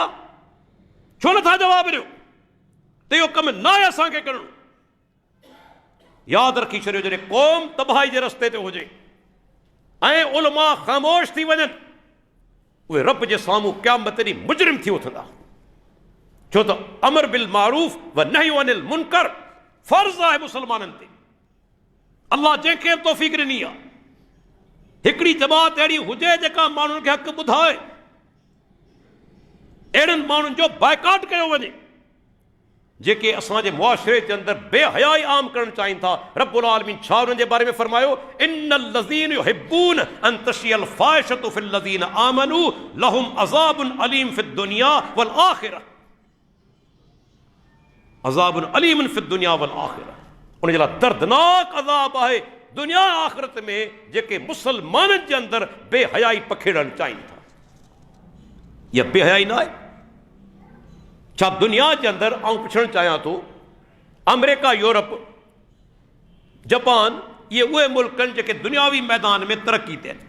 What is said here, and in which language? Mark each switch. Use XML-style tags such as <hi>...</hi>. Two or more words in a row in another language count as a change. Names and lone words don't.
<sd>छो नथा जवाबु ॾियो त इहो कमु न आहे असांखे करणो? यादि रखी छॾियो, जॾहिं क़ौम तबाही जे रस्ते ते हुजे ऐं उलमा ख़ामोश थी वञनि, उहे रब जे साम्हूं क़यामत ॾींहुं मुजरिम थी उथंदा। छो त</sd> <ar>أمر بالمعروف ونهي عن المنكر</ar> <sd>फ़र्ज़ आहे मुसलमाननि ते। अल्लाह जंहिंखे तौफ़ीक़ ॾिनी आहे, हिकिड़ी जमात अहिड़ी हुजे जेका माण्हुनि खे हक़ ॿुधाए, अहिड़नि माण्हुनि जो बाइकाट कयो वञे जेके असांजे मुआशरे जे अंदरि बेहयाई आम करणु चाहिनि था।</sd> <ar>رب العالمين</ar> <sd>छा उन्हनि जे बारे में फरमायो,</sd> <ar>إن الذين يحبون أن تشيع الفاحشة في الذين آمنوا لهم عذاب أليم في الدنيا والآخرة. عذاب أليم في الدنيا والآخرة,</ar> <sd>उन जे लाइ दर्दनाक अज़ाब आहे दुनिया आख़िरत में जेके मुसलमाननि जे अंदरि बेहयाई पखेड़णु चाहिनि था। इहा बेहयाई न आहे छा? दुनिया जे अंदरि आउं पुछणु चाहियां थो, अमेरिका, यूरोप, जापान, इहे उहे मुल्क आहिनि जेके दुनियावी मैदान में तरक़ी ते आहिनि।</sd>